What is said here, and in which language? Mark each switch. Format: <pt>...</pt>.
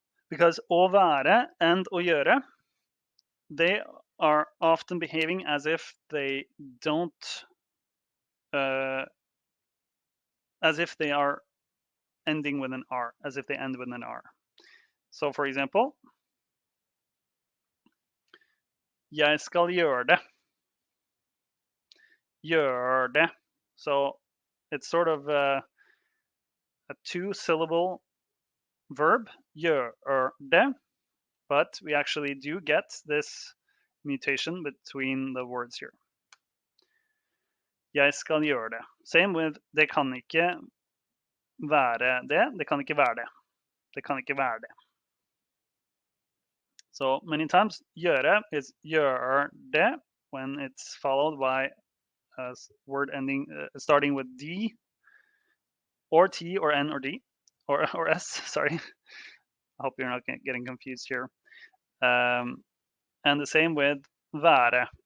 <en>Because å være and å gjøre, they are often behaving as if they don't, as if they are ending with an R, as if they end with an R. So for example,</en> <no>jeg skal gjøre det. Gjør det.</no> <en>So it's sort of a two-syllable verb,</en> <no>gjør det,</no> <en>but we actually do get this mutation between the words here.</en> <no>Jeg skal gjøre det.</no> <en>Same with</en> <no>det kan ikke være det, det kan ikke være det. Det kan ikke være det.</no> <en>So many times gjøre is</en> <no>gjør det</no> <en>when it's followed by a word ending starting with D or T or N or D or S, sorry. I hope you're not getting confused here. And the same with være.</en>